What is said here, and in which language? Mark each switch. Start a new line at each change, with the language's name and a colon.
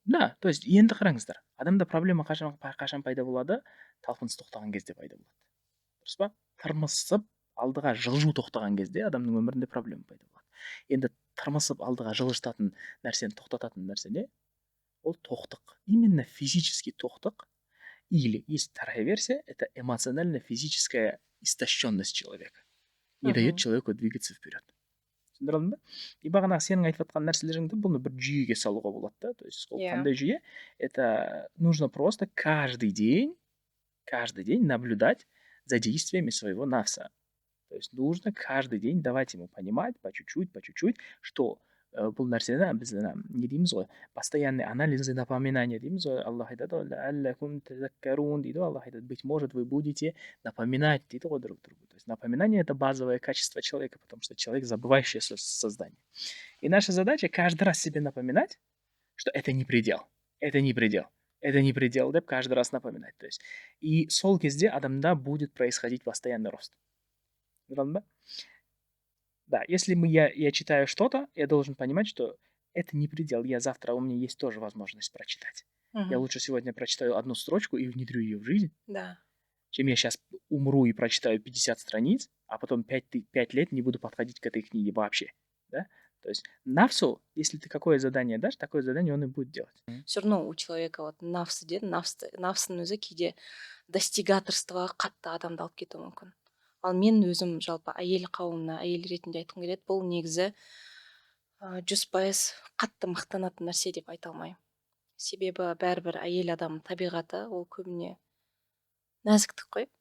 Kazakh: Да, то есть енді қараңыздар. Адамда проблема қашан пайда болады? Талпыныс тоқтаған кезде пайда болады. Дұрыс па? Тырмысып алдыға жылжу тоқтаған кезде адамның өмірінде проблема пайда болады. Енді тырмысып алдыға жылжытатын нәрсені тоқтататын нәрсе не? Ол тоқтық.
Russian: Именно физический
Kazakh: тоқтық.
Russian: Или есть вторая версия, это эмоционально-физическая истощенность человека. Не дает человеку двигаться вперед.
Kazakh: Түсіндірілдің ба? И бағанағы сенің айтып жатқан нәрселеріңді бұны бір жүйеге салуға болады да. То есть ол қандай жүйе?
Russian: Это нужно просто каждый день наблюдать за действиями своего нафса. То есть нужно каждый день давать ему понимать по чуть-чуть, что
Kazakh: бұл нәрсені біз не дейміз ғой,
Russian: постоянный анализ и напоминание
Kazakh: дейміз ғой. Аллах айтады ғой,
Russian: ләалләкум тазаккарун
Kazakh: дейді ғой. Аллах айтады,
Russian: быть может, вы будете напоминать
Kazakh: дейді ғой
Russian: друг другу. То есть напоминание — это базовое качество человека, потому что человек забывающее создание. И наша задача каждый раз себе напоминать, что это не предел, это не предел, это не предел,
Kazakh: деп
Russian: каждый раз напоминать. То есть и
Kazakh: сол кезде адамда
Russian: будет происходить постоянный рост. Да, если я читаю что-то, я должен понимать, что это не предел. Завтра у меня есть тоже возможность прочитать. Я лучше сегодня прочитаю одну строчку и внедрю ее в жизнь, да, чем я сейчас умру и прочитаю 50 страниц, а потом 5 лет не буду подходить к этой книге вообще. Да? То есть нафсу, если ты какое задание дашь, такое задание он и будет делать. Все равно у человека вот
Kazakh: нафсы деді, нафсының өзі кейде достигаторствоға қатты адамды алып кетуі мүмкін. Ал мен өзім жалпы әйел қауымына әйел ретінде айтқым келеді, бұл негізі 100% қатты мақтанатын нәрсе деп айта алмаймын. Себебі бәрібір әйел адам табиғаты ол көбіне нәзіктік қой.